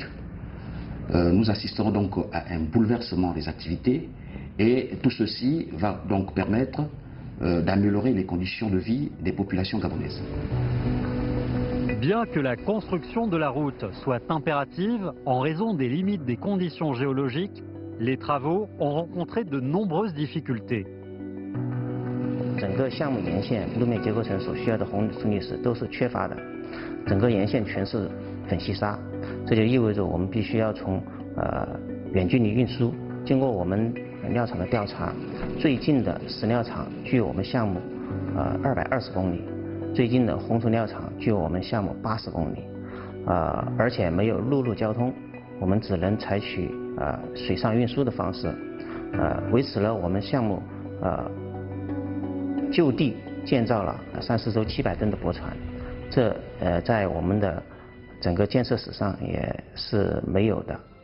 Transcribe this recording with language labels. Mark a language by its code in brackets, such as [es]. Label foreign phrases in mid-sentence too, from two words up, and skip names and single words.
[fr] Nous assisterons donc à un bouleversement des activités et tout ceci va donc permettre d'améliorer les conditions de vie des populations gabonaises. Bien que la construction de la route soit impérative en raison des limites des conditions géologiques, les travaux ont rencontré de nombreuses difficultés. [zh] 整个项目沿线路面结构层所需要的红土砾石都是缺乏的，整个沿线全是粉细沙，这就意味着我们必须要从远距离运输。经过我们料厂的调查，最近的石料厂距我们项目220公里，最近的红土料厂距我们项目80公里，而且没有陆路交通，我们只能采取水上运输的方式，维持了我们项目就地建造了30艘700吨的驳船，这在我们的整个建设史上也是没有的。